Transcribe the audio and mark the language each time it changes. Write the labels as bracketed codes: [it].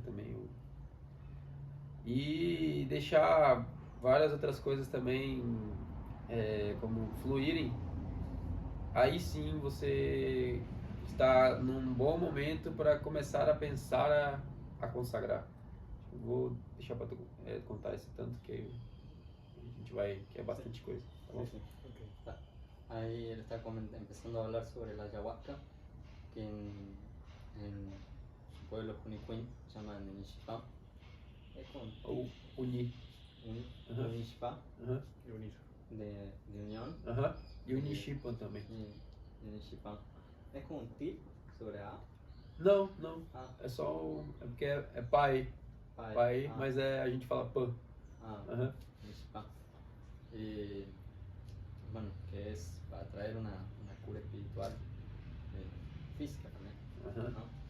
[pt] Também e deixar várias outras coisas também como fluírem. Aí sim você está num bom momento para começar a pensar a consagrar. Vou deixar para tu contar esse tanto que a gente vai, que é bastante coisa. Tá bom? [es] Sí, sí. Okay. Ahí él está empezando a hablar sobre la ayahuasca, que en su pueblo Junicuín llaman Nishipan. Es con [pt] Ou unir. Nishipan, [es] Y unir. de unión. [pt] E o Nishipan também. [es] Nishipan. Es como un tip sobre A. [pt] Não, Ah. é só é porque é pai, mas a gente fala pan. Nishipan. [es] Y bueno, que es para traer una cura espiritual, física también, ¿no?